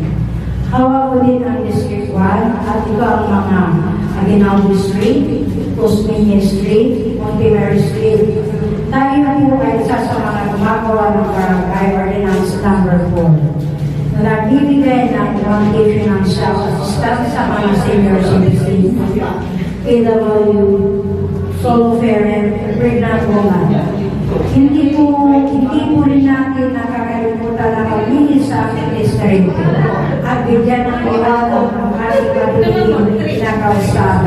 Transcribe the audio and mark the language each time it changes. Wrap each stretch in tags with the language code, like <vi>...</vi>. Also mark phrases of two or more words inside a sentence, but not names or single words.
<tl>Hawak ko din ang District 1 at ito ang mga Aguinaldo Street, Cosminia Street, Montevideo Street. Tayo na po ay isa sa mga gumagawa ng Barangay Ordinance Number 4 na nagbibigay ng</tl> <en>one-day financial assistance</en> <tl>sa mga</tl> <en>senior citizens, PW, solo parent, pregnant woman.</en> <tl>Hindi po rin natin nakakalimutan na maglinis sa ating district at bigyan ng iwanan ng ating matuloy na kausada.</tl>